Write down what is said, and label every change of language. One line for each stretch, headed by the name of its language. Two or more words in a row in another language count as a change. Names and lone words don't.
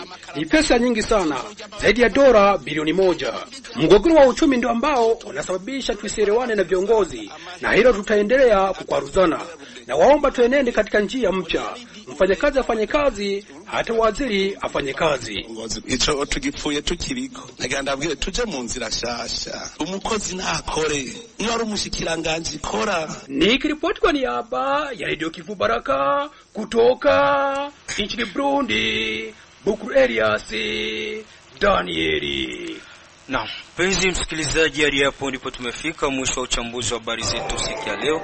Swahili: Ni pesa nyingi sana, zaidi ya dola bilioni 1. Mgogoro wa uchumi ndio ambao unasababisha tusielewane na viongozi, na hilo tutaendelea kukwaruzana. Na waomba tuenende katika njia mpya. Mfanyakazi afanye kazi, hata waziri afanye kazi.
Rundi: Ico tugipfuye tukiriko. Naganda abwire tuje mu nzira shasha. Umukozi nakore. Niyo ari umushikiranganje kora.
Swahili: Nikiripoti kwa niaba ya Radio Kivu Baraka kutoka nchini Burundi, Bukuru Elias Danieli. Na mpenzi msikilizaji, hadi hapo ndipo tumefika mwisho wa uchambuzi wa habari zetu siku ya leo.